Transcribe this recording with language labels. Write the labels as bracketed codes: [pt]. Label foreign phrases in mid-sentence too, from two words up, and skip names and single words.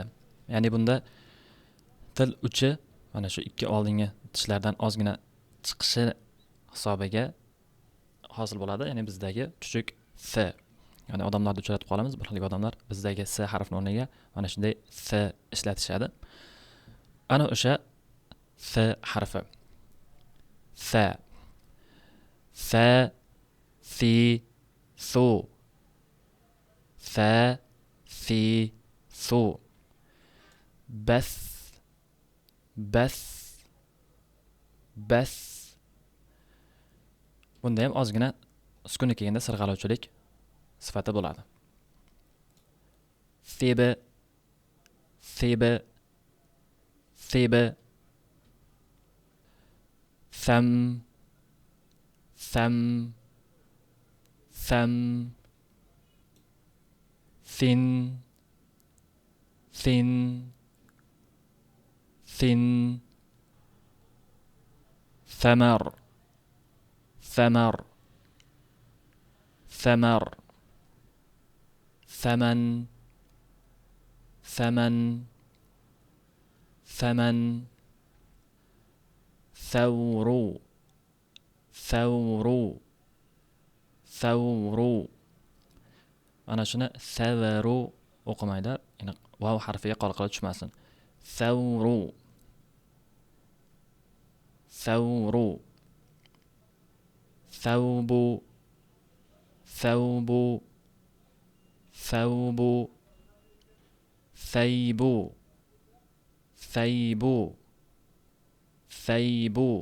[uz] Ya'ni bunda til uchi mana shu ikki oldingi tishlardan ozgina chiqishi hisobiga hosil bo'ladi. Ya'ni bizdagi chuchuk s. Ya'ni odamlarni uchratib qolamiz, bir xil odamlar bizdagi s harfini o'rniga mana shunday s ishlatishadi. Ana o'sha s harfi. Fa fa fi su. Fa fi su. Bas bas bas. Bunda ham ozgina sukunga kelganda sirg'aluvchilik sifati bo'ladi. Febe febe febe. Fam fam fam. Fin fin fin. [ar] ثمر ثمر ثمر. ثمن ثمن ثمن. ثور ثور ثور. [uz] Ana shuni savaru o'qimaydi. Ya'ni vav harfiga qalqala tushmasin. [ar] Savru ثور ثوب ثوب ثوب ثيب ثيب ثيب